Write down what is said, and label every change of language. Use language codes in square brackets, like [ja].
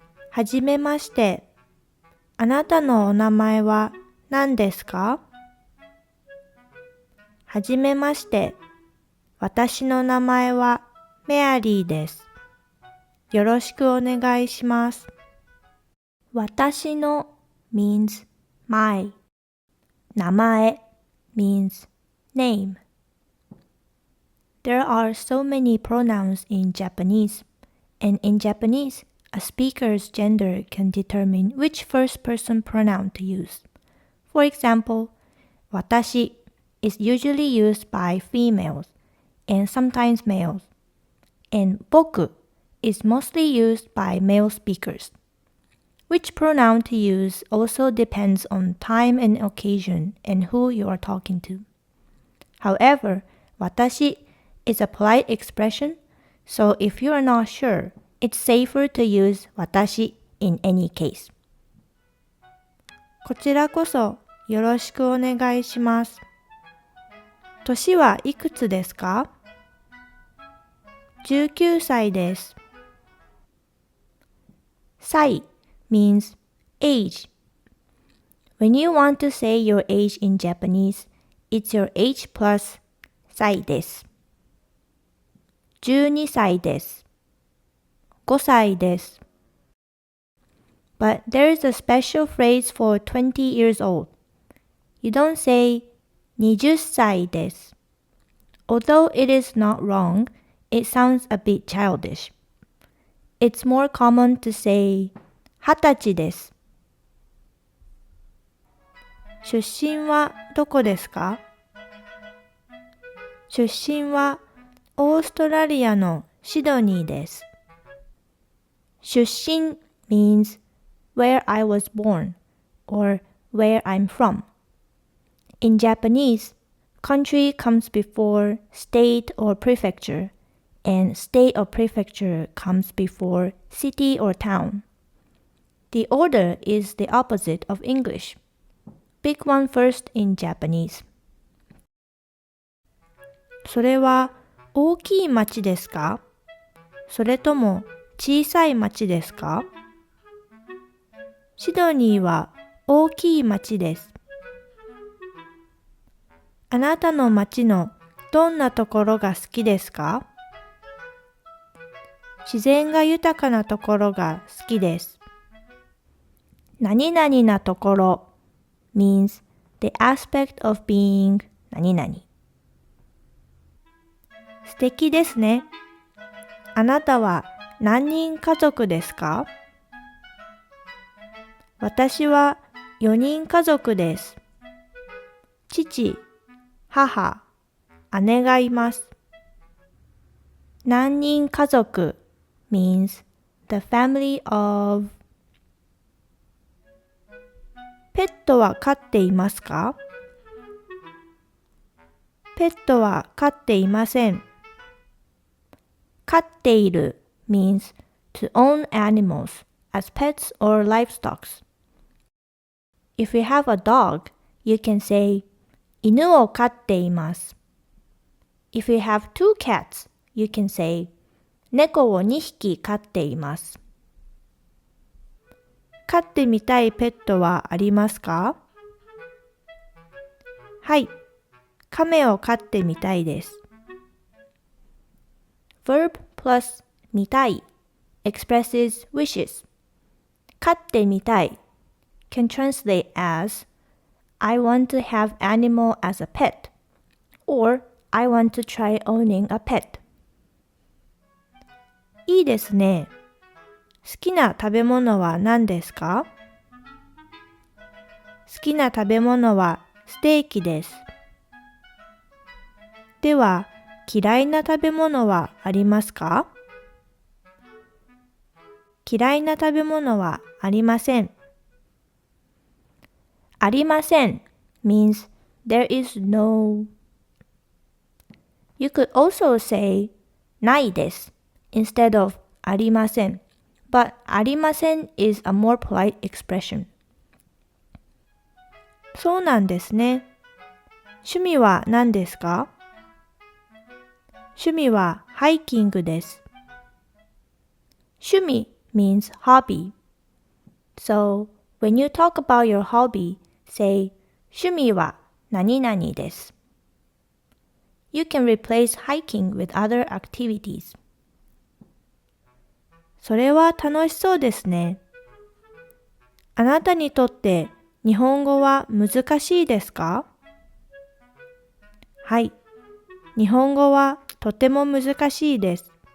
[ja] はじめまして。あなたのお名前は何ですか？はじめまして。私の名前はメアリーです。よろしくお願いします。 [en] 私の means my 名前 means name. There are so many pronouns in Japanese, and in Japanese, a speaker's gender can determine which first person pronoun to use. For example, 私 is usually used by females and sometimes males, and 僕 is mostly used by male speakers. Which pronoun to use also depends on time and occasion and who you are talking to. However, 私 is a polite expression, so if you are not sure, it's safer to use 私 in any case. [ja] こちらこそよろしくお願いします。年はいくつですか？19歳です。 [en] 歳 means age. When you want to say your age in Japanese, it's your age plus 歳です。 [ja] 12歳です。5歳です。 [en] But there is a special phrase for 20 years old. You don't say [ja] 20歳です。 [en] Although it is not wrong, it sounds a bit childish. It's more common to say [ja] 20歳です。出身はどこですか？出身はオーストラリアのシドニーです。 [en] 出身 means where I was born or where I'm from. In Japanese, country comes before state or prefecture, and state or prefecture comes before city or town. The order is the opposite of English. Pick one first in Japanese. [ja] それは大きい町ですか？それとも小さい町ですか？シドニーは大きい町です。あなたの町のどんなところが好きですか？自然が豊かなところが好きです。 [en] 何々なところ means the aspect of being 何々。 [ja] 素敵ですね。あなたは何人家族ですか？私は4人家族です。父、母、姉がいます。 [en] 何人家族 means the family of。 [ja] ペットは飼っていますか？ペットは飼っていません。 [en] 飼っている means to own animals as pets or livestock. If you have a dog, you can say [ja] 犬を飼っています。 [en] If you have 2 cats, you can say [ja] 猫を2匹飼っています。飼ってみたいペットはありますか？はい、亀を飼ってみたいです。 [en] Verb plus 見たい expresses wishes. 飼ってみたい can translate as I want to have animal as a pet or I want to try owning a pet. [ja] いいですね。好きな食べ物は何ですか？好きな食べ物はステーキです。では、嫌いな食べ物はありますか？嫌いな食べ物はありません。 [en] ありません means there is no. You could also say ないです instead of ありません。 But ありません is a more polite expression. [ja] そうなんですね。趣味は何ですか？趣味はハイキングです。 [en] 趣味 means hobby. So, when you talk about your hobby, say [ja] 趣味は何々です。 [en] You can replace hiking with other activities. [ja] それは楽しそうですね。あなたにとって日本語は難しいですか？はい。日本語はとても難しいです。